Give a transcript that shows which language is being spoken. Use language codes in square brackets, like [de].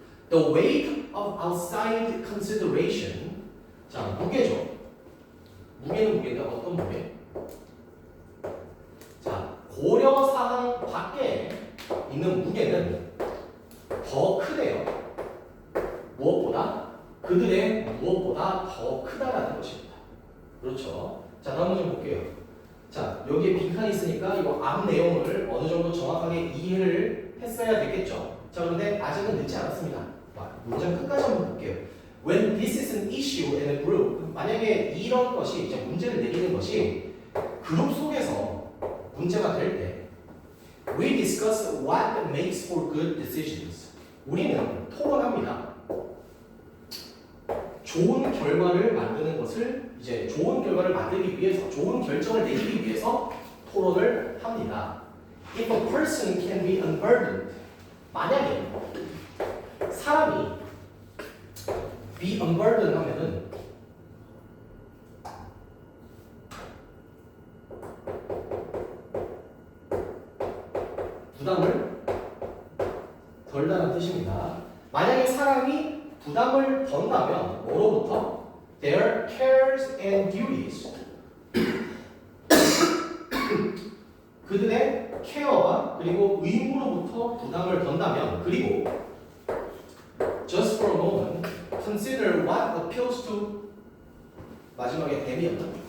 [en] The weight of outside consideration. [ko] 자, 무게죠. 무게는 무게인데 어떤 무게? 자, 고려사항 밖에 있는 무게는 더 크대요. 그들의 무엇보다 더 크다라는 것입니다. 그렇죠. 자, 다음 문제 볼게요. 자, 여기에 빈칸이 있으니까 이거 앞 내용을 어느 정도 정확하게 이해를 했어야 되겠죠. 자, 그런데 아직은 늦지 않았습니다. 문장 끝까지 한번 볼게요. [en] When this is an issue in a group, [ko] 만약에 이런 것이 이제 문제를 내리는 것이 그룹 속에서 문제가 될 때, [en] we discuss what makes for good decisions. [ko] 우리는 토론합니다. 좋은 결과를 만드는 것을 이제 좋은 결과를 만들기 위해서, 좋은 결정을 내리기 위해서 토론을 합니다. [en] If a person can be unburdened, [ko] 만약에 사람이 [en] be unburdened [ko] 하면은 부담을 덜다는 뜻입니다. 만약에 사람이 부담을 던다면 뭐로부터? [en] Their cares and duties. [ko] 그들의 케어와 그리고 의무로부터 부담을 던다면, 그리고 [en] just for a moment consider what appeals to, [ko] 마지막에 댐이었나?